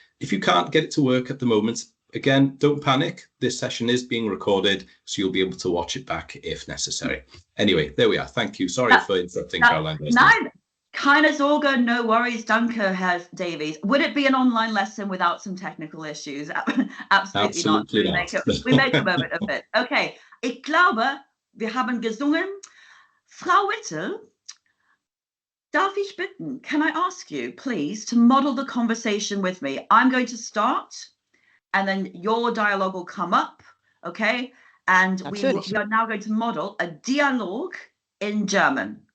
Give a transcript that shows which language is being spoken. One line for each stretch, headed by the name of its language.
English: If you can't get it to work at the moment, again, don't panic. This session is being recorded, so you'll be able to watch it back if necessary. Anyway, there we are. Thank you. Sorry for interrupting, Fräulein.
German: Keine Sorge,
English: no worries.
German: Danke, Herr Davies.
English: Would it be an online lesson without some technical issues? Absolutely not. We make a moment of it.
German: Okay, ich glaube, wir haben gesungen.
English: Frau Whittle,
German: darf ich bitten,
English: can I ask you, please, to model the conversation with me? I'm going to start, and then your dialogue will come up, okay? And we are now going to model a dialogue in German.